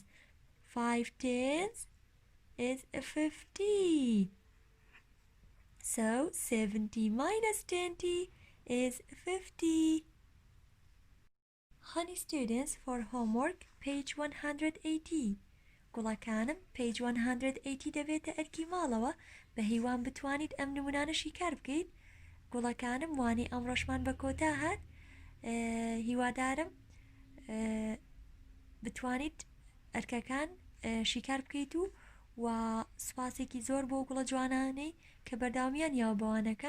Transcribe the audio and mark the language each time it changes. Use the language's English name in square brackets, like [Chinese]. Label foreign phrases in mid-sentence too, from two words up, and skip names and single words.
[English] 5 tenths is 50. So 70 minus 20 is 50. Honey students, for homework, page 180. [Central Kurdish] گوڵەکانم page 180 دەبێتە ئەرکی ماڵەوە بە هیوان بتوانیت ئەم نمونانەشی کار بکەیت. گوڵەکانم وانەی ئەمڕۆشمان بە کۆتا هات. هیوادارم بتوانیت ئەرکەکان شیکار بکەیت و سوپاسێکی زۆر بۆ گوڵە جوانانەی کە بەرداوامیان یاوبەوانەکان.